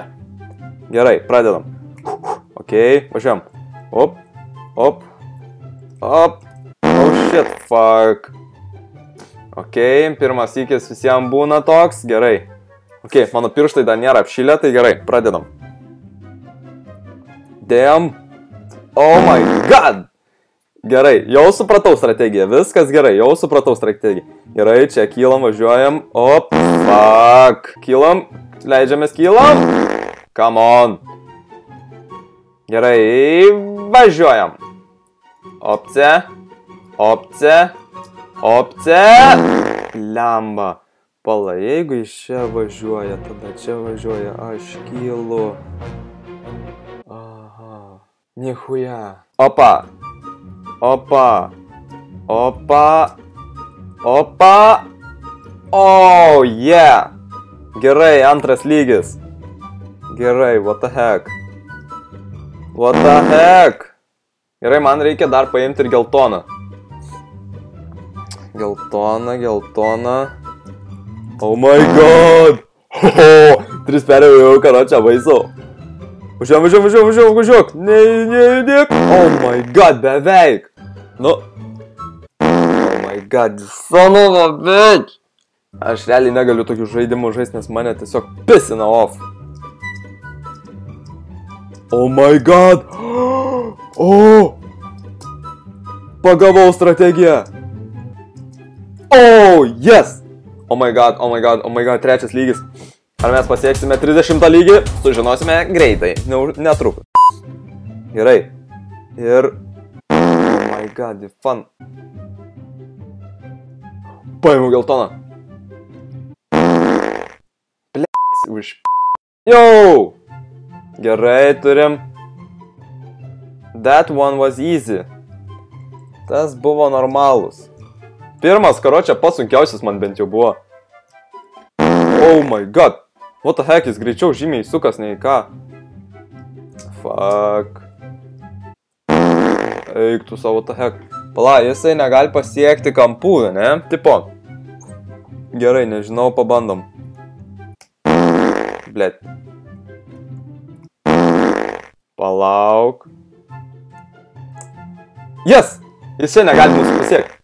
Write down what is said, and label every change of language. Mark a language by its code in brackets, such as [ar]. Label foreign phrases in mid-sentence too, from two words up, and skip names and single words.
[lt] Gerai, pradedam. Ok, važiuojam. Op, op, op. [en] Oh shit, fuck. [lt] Ok, pirmas įkis visiems būna toks, gerai. Ok, mano pirštai dar nėra apšilę, tai gerai, pradedam. [en] Damn. Oh my god. [lt] Gerai, jau supratau strategiją, viskas gerai, jau supratau strategiją. Gerai, čia kylam, važiuojam, op, fuck. Kylam, leidžiamės kylam. [en] Come on. [lt] Gerai, važiuojam. Opce, opce, opce. Lemba. Pala, jeigu iš čia važiuoja, tada čia važiuoja, aš kylu. Aha, nichuja. Opa. Opa, opa, opa, [en] oh yeah, [lt] gerai, antras lygis, gerai, [en] what the heck, [lt] gerai, man reikia dar paimti ir geltoną, geltoną, [en] oh my god, [lt] tris perėjau, karočią, baisu. Važiuok, nejudėk. [en] Oh my god, [lt] beveik. Nu. [en] Oh my god, son of a bitch. [lt] Aš realiai negaliu tokių žaidimų žaisti, nes mane tiesiog pisina off. [en] Oh my god. [lt] Oh. Pagavau strategiją. [en] Oh, yes. Oh my god, [lt] trečias lygis. Ar mes pasieksime 30 lygį? Sužinosime greitai, netrukus. Gerai. Ir... [en] Oh my god, fun. [lt] Paimu geltoną. Blėts, už... Jau! Gerai, turim. [en] That one was easy. [lt] Tas buvo normalus. Pirmas, karočią, pats sunkiausias man bent jau buvo. [en] Oh my god. What the heck, [lt] jis greičiau žymiai sukas nei ką. Fuck. Eik tu savo, [en] what the heck. [lt] Pala, jisai negali pasiekti kampų, ne? Tipo. Gerai, nežinau, pabandom. Blet. Palauk. [en] Yes! [lt] Jisai negali mūsų pasiekti.